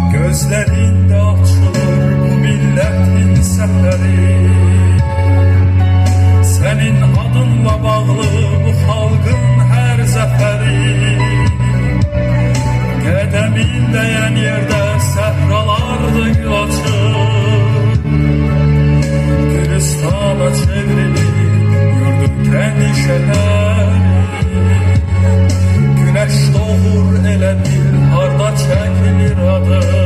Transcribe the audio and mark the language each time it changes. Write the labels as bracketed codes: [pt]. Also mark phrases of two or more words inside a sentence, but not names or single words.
[tr] gözlerinde açılır bu milletin səhəri. Senin adınla bağlı bu halkın her zəfəri. [az] Qədəmin dəyən yerdə səhralarda gül açır. Gülistana çevrilir yurdun kendi şəhəri. Güneş doğur elə bil harda çəkilir adı.